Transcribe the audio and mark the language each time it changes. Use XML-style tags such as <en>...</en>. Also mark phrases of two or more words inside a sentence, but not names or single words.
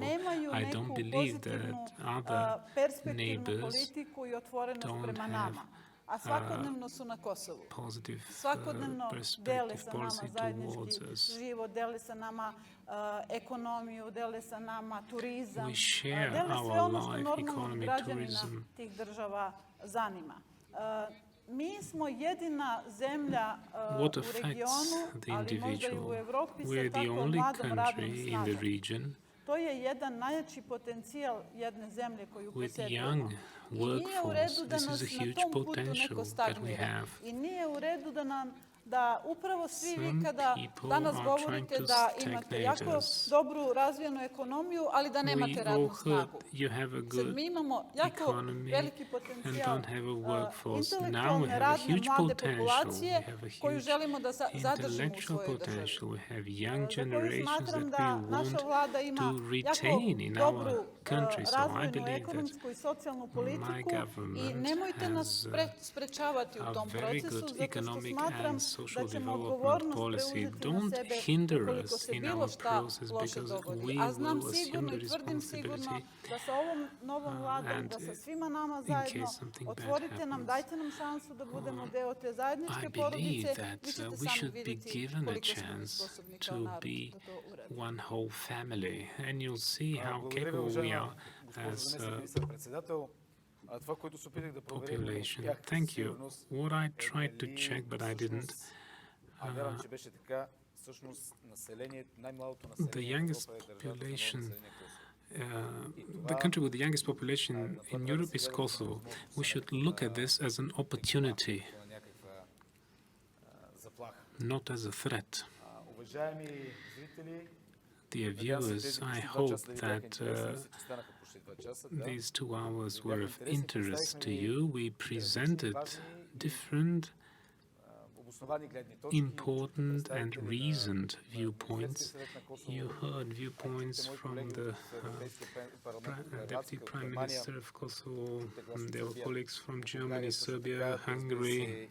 <en>I don't believe that other neighbors don't have positive perspective policy towards us. We share our life, economy, tourism.</en> <sr>mi smo jedina zemlja</sr> <en>What</en> <sr>u</sr> <en>affects</en> <sr>regionu,</sr> <en>the</en> <sr>ali možda i u</sr> <en>individual?</en> <sr>Evropi sa</sr> <en>We're the</en> <sr>tako</sr> <en>only</en> <sr>mladom radnom</sr> <en>country in the</en> <sr>snagom.</sr> <en>region</en> <sr>To je jedan najjači potencijal jedne zemlje koju</sr> <en>with</en> <sr>posjedujemo.</sr> <en>young</en> <sr>I nije u redu</sr> <en>workforce.</en> <sr>da</sr> <en>This is</en> <sr>nas</sr> <en>a</en> <sr>na</sr> <en>huge</en> <sr>tom putu</sr> <en>potential</en> <sr>neko</sr> <en>that we</en> <sr>stagnira.</sr> <en>have.</en> <sr>I nije u redu da upravo svi vi</sr> <en>Some</en> <sr>kada</sr> <en>people</en> <sr>danas</sr> <en>are</en> <sr>govorite</sr> <en>trying to</en> <sr>da imate</sr> <en>stagnate</en> <sr>jako</sr> <en>us.</en> <sr>dobru razvijenu ekonomiju, ali da nemate</sr> <en>We all</en> <sr>radnu</sr> <en>heard</en> <sr>snagu.</sr> <en>you have a</en> <sr>Sad</sr> <en>good</en> <sr>mi imamo jako</sr> <en>economy</en> <sr>veliki</sr> <en>and</en> <sr>potencijal</sr> <en>don't have a workforce. Now we</en> <sr>intelektualne</sr> <en>have a</en> <sr>radne</sr> <en>huge</en> <sr>mlade</sr> <en>potential.</en> <sr>populacije</sr> <en>We have a</en> <sr>koju</sr> <en>huge</en> <sr>želimo da zadržimo u</sr> <en>intellectual</en> <sr>svojoj državi.</sr> <en>potential. We have young</en> <sr>Za koju</sr> <en>generations</en> <sr>smatram</sr> <en>that</en> <sr>da</sr> <en>we</en> <sr>naša</sr> <en>want</en> <sr>vlada ima</sr> <en>to</en> <sr>jako</sr> <en>retain in</en> <sr>dobru</sr> <en>our country. So I</en> <sr>razvojnu,</sr> <en>believe that</en> <sr>ekonomsku i socijalnu</sr> <en>my</en> <sr>politiku i</sr> <en>government</en> <sr>nemojte nas</sr> <en>has</en> <sr>sprečavati u</sr> <en>a</en> <sr>tom</sr> <en>very</en> <sr>procesu,</sr> <en>good</en> <sr>zato što</sr> <en>economic</en> <sr>smatram</sr> <en>and social</en> <sr>da ćemo</sr> <en>development</en> <sr>odgovornost</sr> <en>policy.</en> <sr>preuzeti na</sr> <en>Don't</en> <sr>sebe</sr> <en>hinder</en> <sr>ukoliko</sr> <en>us</en> <sr>se</sr> <en>in</en> <sr>bilo</sr> <en>our</en> <sr>šta</sr> <en>process</en> <sr>loše</sr> <en>because</en> <sr>dogodi.</sr> <en>we</en> <sr>A znam</sr> <en>will</en> <sr>sigurno</sr> <en>assume</en> <sr>i</sr> <en>the</en> <sr>tvrdim sigurno</sr> <en>responsibility</en> <sr>da sa ovom novom vladom,</sr> <en>and</en> <sr>da sa svima nama</sr> <en>in</en> <sr>zajedno</sr> <en>case something bad</en> <sr>otvorite nam,</sr> <en>happens.</en> <sr>dajte nam šansu da budemo deo te zajedničke</sr> <en>I</en> <sr>porodice.</sr> <en>believe</en> <sr>Vi</sr> <en>that</en> <sr>ćete</sr> <en>we</en> <sr>sami</sr> <en>should be</en> <sr>vidjeti</sr> <en>given a</en> <sr>koliko smo mi</sr> <en>chance</en> <sr>sposobni kao</sr> <en>to</en> <sr>narod</sr> <en>be</en> <sr>da to uradimo.</sr> <en>one whole family, and you'll see how</en> <bg>Благодаря ви,</bg> <en>capable we</en> <bg>уважаема</bg> <en>are</en> <bg>госпожо</bg> <en>as</en> <bg>заместник министър-председател. Това, което се опитах да проверя,</bg> <en>population. Thank you. What I tried to check, but I didn't.</en> <bg>вярвам, че беше така, всъщност най-малото</bg> <en>The</en> <bg>население в</bg> <en>youngest</en> <bg>Европа е държавата на</bg> <en>population,</en> <bg>население Kosovo.</bg> <en>the country with the youngest population in Europe is Kosovo. We should look at this as an opportunity, not as a threat.</en> <bg>Уважаеми зрители,</bg> <en>Dear viewers, I hope that these 2 hours were of interest to you. We presented different important and reasoned viewpoints. You heard viewpoints from the Deputy Prime Minister of Kosovo, there were colleagues from Germany, Serbia, Hungary.</en>